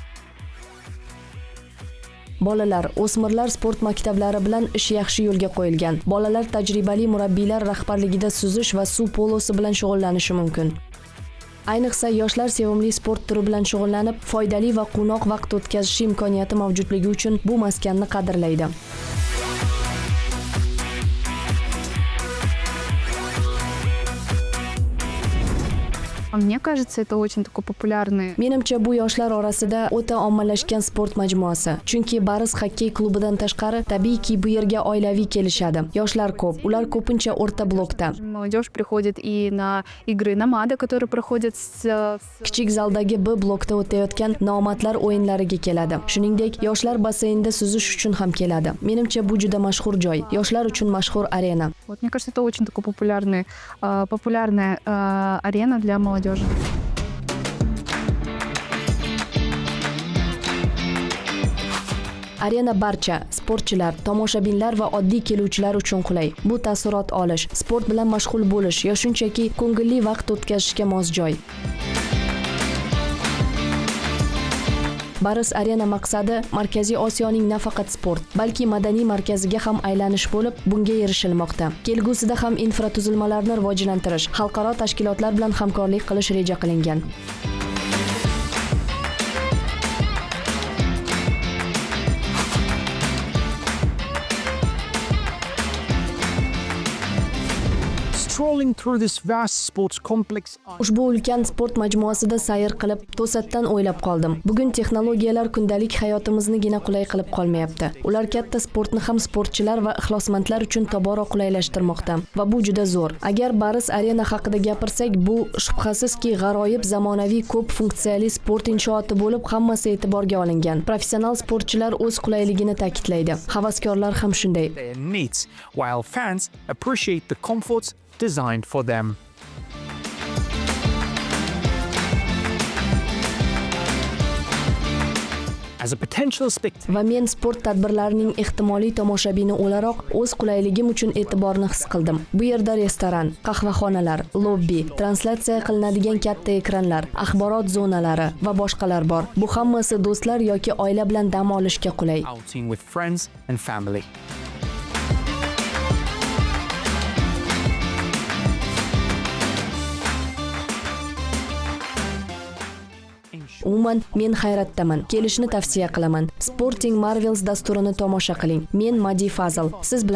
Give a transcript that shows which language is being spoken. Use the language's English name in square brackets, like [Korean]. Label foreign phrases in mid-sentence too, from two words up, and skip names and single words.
[Uzbek] Bolalar, o'smirlar sport maktablari bilan ish yaxshi yo'lga qo'yilgan. Bolalar tajribali murabbiylar rahbarligida suzish va suv polosi bilan shug'ullanishi mumkin. Ayniqsa yoshlar sevimli sport turi bilan shug'ullanib, foydali va quvnoq vaqt o'tkazishi imkoniyati mavjudligi uchun bu maskanni qadrlaydi. [Russian] Мне кажется, это очень такой популярный. [Uzbek] Menimcha bu yoshlar orasida o'ta ommalashgan sport majmuasi. Chunki Baris xokkey klubidan tashqari, tabiiyki bu yerga oilaviy kelishadi. Yoshlar ko'p, ular ko'pincha o'rta blokda. [Russian] Молодежь приходит и на игры Намада, которые проходят с... [Uzbek] Kichik zaldagi B blokda o'tayotgan nomadlar o'yinlariga keladi. Shuningdek, yoshlar basseynda suzish uchun ham keladi. Menimcha bu juda mashhur joy. Yoshlar uchun mashhur arena. [Russian] Вот, мне кажется, это очень такой популярная арена для молодежи. [Uzbek] Arena barcha sportchilar, tomoshabinlar va oddiy keluvchilar uchun qulay. Bu taassurot olish, sport bilan mashg'ul bo'lish yoki shunchaki ko'ngilli vaqt o'tkazishga mos joy. Baris Arena maqsadi Markaziy Osiyoning nafaqat sport, balki madaniy markaziga ham aylanish bo'lib, bunga erishilmoqda. Kelgusida ham infratuzilmalarni rivojlantirish, xalqaro tashkilotlar bilan hamkorlik qilish reja qilingan. [English] Strolling through this vast sports complex, [Uzbek] Ushbu ulkan sport majmuasida sayr qilib, to'satdan o'ylab qoldim. Bugun texnologiyalar kundalik hayotimizigina qulay qilib qolmayapti. Ular katta sportni ham sportchilar va ixlosmandlar uchun tobora qulaylashtirmoqda va bu juda zo'r. Agar Baris Arena haqida gapirsak, bu shubhasizki g'aroyib zamonaviy ko'p funksiyali sport inshooti bo'lib, hammasi e'tiborga olingan. Professional sportchilar o'z qulayligini ta'kidlaydi. Havaskorlar ham shunday. [English] their needs, while fans appreciate the comforts designed for them. As a potential spectator, [Uzbek] Va men sport tadbirlarining ehtimoliy tomoshabini o'laroq o'z qulayligim uchun e'tiborni his qildim. Bu yerda restoran, qahvaxonalar, lobbi, translyatsiya qilinadigan katta ekranlar, axborot zonalari va boshqalar bor. Bu hammasi do'stlar yoki oila bilan dam olishga qulay. [English] outing with friends and family. [Uzbek] Umuman men hayratdaman. Kelishni tavsiya qilaman. Sporting Marvels dasturini tomosha qiling. Men Madi Fazl.